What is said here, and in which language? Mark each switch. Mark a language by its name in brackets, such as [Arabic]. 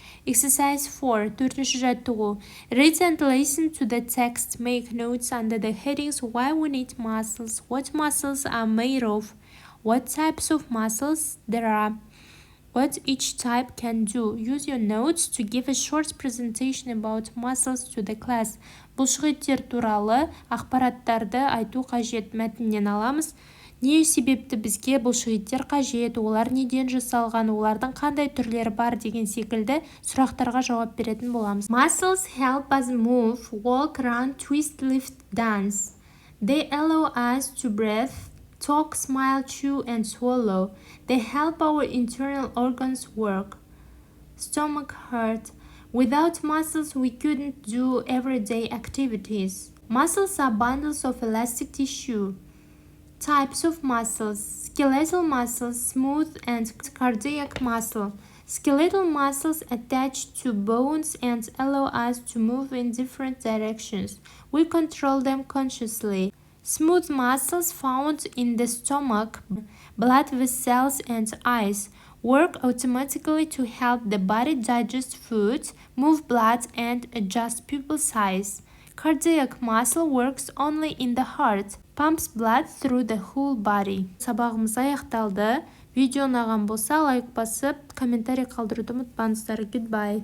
[English] Exercise 4. [Kazakh] Төртінші жаттығу. [English] Read and listen to the text. Make notes under the headings. Why we need muscles? What muscles are made of? What types of muscles there are? What each type can do. Use your notes to give a short presentation about muscles to the class. [Kazakh] Бұлшықеттер туралы ақпараттарды айту қажет. Мәтіннен аламыз. Не себепті бізге бұлшықеттер қажет, олар неден жасалған, олардың қандай түрлері бар деген секілді сұрақтарға жауап беретін боламыз. [English] Muscles help us move, walk, run, twist, lift, dance. They allow us to breathe, talk, smile, chew, and swallow. They help our internal organs work. Stomach, heart. Without muscles, we couldn't do everyday activities. Muscles are bundles of elastic tissue. Types of muscles. Skeletal muscles, smooth and cardiac muscle. Skeletal muscles attach to bones and allow us to move in different directions. We control them consciously. Smooth muscles found in the stomach, blood vessels and eyes work automatically to help the body digest food, move blood and adjust pupil size. Cardiac muscle works only in the heart, pumps blood through the whole body. [Kazakh] Сабағымыз аяқталды. Видео ұнаған болса лайк басып, комментарий қалдыруды ұмытпаңыздар. [English] Goodbye.